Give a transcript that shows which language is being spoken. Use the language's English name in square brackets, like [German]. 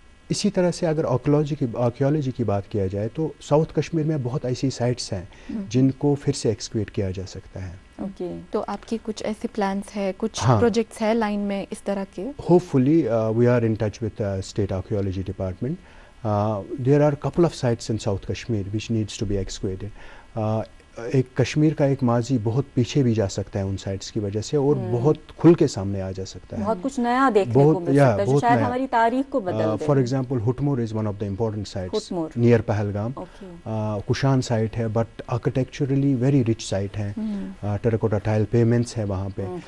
[Urdu] اسی طرح سے اگر آرکیالوجی کی بات کیا جائے تو ساؤتھ کشمیر میں بہت ایسی سائٹس ہیں جن کو پھر سے ایکسکیویٹ کیا جا سکتا ہے. تو آپ کے کچھ ایسے پلانس ہیں, کچھ پروجیکٹس ہیں لائن میں اس طرح کے؟ [English] Hopefully we are in touch with state archaeology department. There are couple of sites in South Kashmir which needs to be excavated. [Urdu] ایک کشمیر کا ایک ماضی بہت پیچھے بھی جا سکتا ہے ان سائٹس کی وجہ سے, اور بہت کھل کے سامنے آ جا سکتا ہے. بہت کچھ نیا دیکھنے کو مل سکتا ہے جو شاید ہماری تاریخ کو بدل دے. [English] For example Hutmur is one of the important sites near Pahalgam. [Urdu] Kushan site ہے [English] but architecturally very rich site [Urdu] ہے, ٹیراکوٹا ٹائل پیمنٹس ہے وہاں پہ.